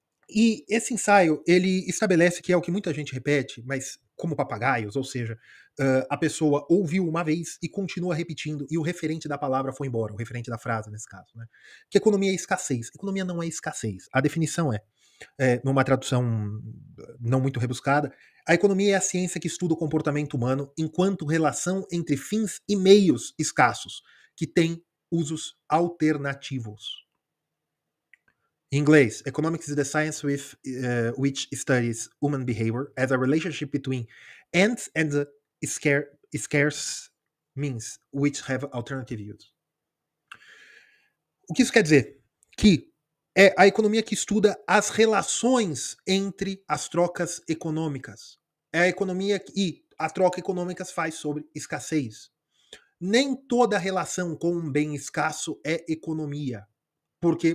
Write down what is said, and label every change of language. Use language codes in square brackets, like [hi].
[pt] E esse ensaio, ele estabelece que é o que muita gente repete, mas como papagaios, ou seja, a pessoa ouviu uma vez e continua repetindo, e o referente da palavra foi embora, o referente da frase nesse caso, né? Que economia é escassez. Economia não é escassez. A definição numa tradução não muito rebuscada, a economia é a ciência que estuda o comportamento humano enquanto relação entre fins e meios escassos, que tem usos alternativos. Em inglês, [en] economics is the science which studies human behavior as a relationship between ends and the scarce means which have alternative use. [pt] O que isso quer dizer? Que é a economia que estuda as relações entre as trocas econômicas. É a economia e a troca econômica faz sobre escassez. Nem toda relação com um bem escasso é economia. Por quê?